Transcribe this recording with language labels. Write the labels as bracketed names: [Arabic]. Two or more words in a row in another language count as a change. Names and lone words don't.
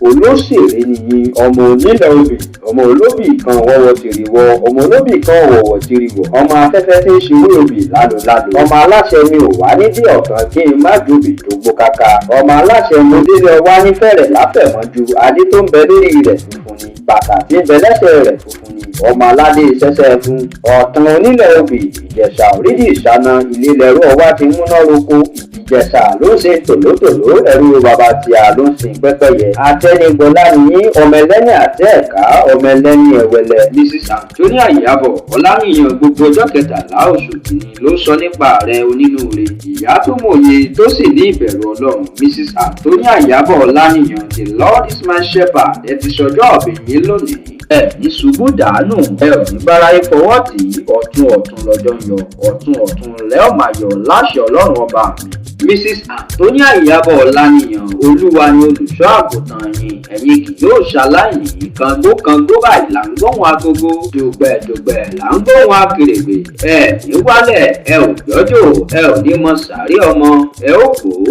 [Yoruba] Olóṣèré nìyí, ọmọ onílẹ̀ obì, ọmọ olóbì kan wọ́wọ́ tìrì wọ, ọmọ olóbì kan wọ̀wọ̀ tìrì wọ̀, ọmọ afẹ́fẹ́ tí ń ṣeré obì lálùlálù, ọmọ aláṣẹ mi ò wá nídìí ọ̀kan kí n má jòbì tó gbó kaka, ọmọ aláṣẹ mo délé ọwá ní fẹ̀rẹ̀ láfẹ̀mọ́jú, adé tó ń bẹ lórí rẹ̀ funfun ni, bàtà tí ń bẹ lẹ́sẹ̀ rẹ̀ funfun ni, ọmọ aládé sẹ́sẹ́ fún, ọ̀tún onílẹ̀ obì, Ìjẹ̀ṣà òrídìí ìṣáná, ilé lẹ́rú ọwá ti múná roko, Ìjẹ̀ṣà ló ń ṣe tòlótòló, ẹrú bàbá tí a ló ń sin pẹ́pẹ́yẹ. Atẹ́nigbọlá ni yín, ọmọ ẹlẹ́ni àti ẹ̀ka, ọmọ ẹlẹ́ni ẹ̀wẹ̀lẹ̀. Missus Antonia Ìyábọ̀ Ọláníyan, gbogbo ọjọ́ kẹtàlá oṣù kìíní ló sọ nípa rẹ̀ onínúure. Ìyá tó mòye tó sì ní ìbẹ̀rù Ọlọ́run, Missus Antonia Ìyábọ̀ Ọláníyan, [English] the Lord is my shepherd, [Yoruba] ẹ ti sọjọ́ ọ̀bẹ yín lónìí. Ẹ ní ṣubú dànù, ẹ ò ní báráyé fọwọ́ tì í, ọ̀tún ọ̀tún lọ́jọ́ ń yọ, ọ̀tún ọ̀tún lẹ́ ọ̀ máa yọ láṣẹ Ọlọ́run ọba mi. Missus Antonia Ìyábọ̀ Ọláníyan, Olúwa ni olùṣọ́ àgùntàn yín, ẹ̀yin kì yóò ṣaláìní, kàngó kàngó báyìí là ń gbóhùn agogo, dùgbẹ̀dùgbẹ̀ là ń gbóhùn akèrègbè, ẹ ní wálẹ̀, ẹ ò yọjò, ẹ ò ní mọ sàárè ọmọ, ẹ ó kó,